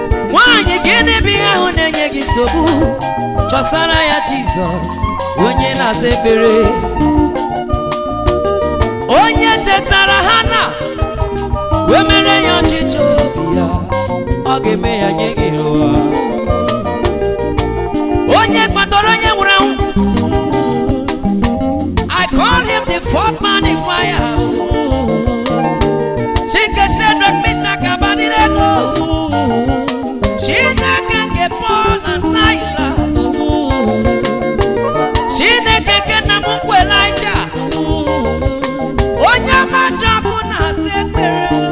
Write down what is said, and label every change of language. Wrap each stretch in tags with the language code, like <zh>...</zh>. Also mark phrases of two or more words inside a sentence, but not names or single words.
<ig>Nwaanyị, gịnị bụ ihe ahụ na-enye gị nsogbu? Chọsara ya Jizọs, onye na-aza ekpere. Onye chetara Hana, wee mere ya ọchịchọ obi ya, ọ ga-eme ya nye gị n'ụwa. Onye kpatara onye nwụrụ anwụ,</ig> <en>I call him the fourth man in fire.</en> <ig>Chineke Shadrach, Meshach, Abednego. Chineke nke Paul na Silas. Chineke nke nna m ukwu Elijah. Onye amachi ọkụ na-asa ekpere.</ig>